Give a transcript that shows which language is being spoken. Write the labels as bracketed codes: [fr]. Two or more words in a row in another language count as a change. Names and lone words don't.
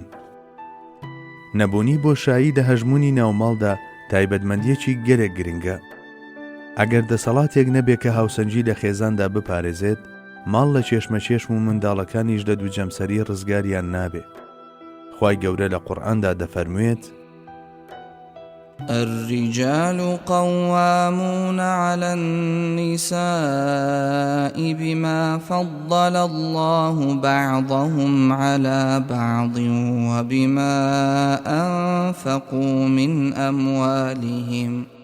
[ckb] نەبوونی بۆشایی لە هەژمونی ناوماڵدا تایبەتمەندیەکی گەرێک گرنگە. ئەگەر دەسەڵاتێک نەبێت کە هاوسەنگی لە خێزاندا بپارێزێت، ماڵ لە چێشمەچێشم و منداڵەکانیش لە دووجەمسەری ڕزگاریان نابێ. خوای گەورە لە قورئاندا دەفەرموێت: [ar] الرجال قوامون على النساء بما فضل الله بعضهم على بعض وبما أنفقوا من أموالهم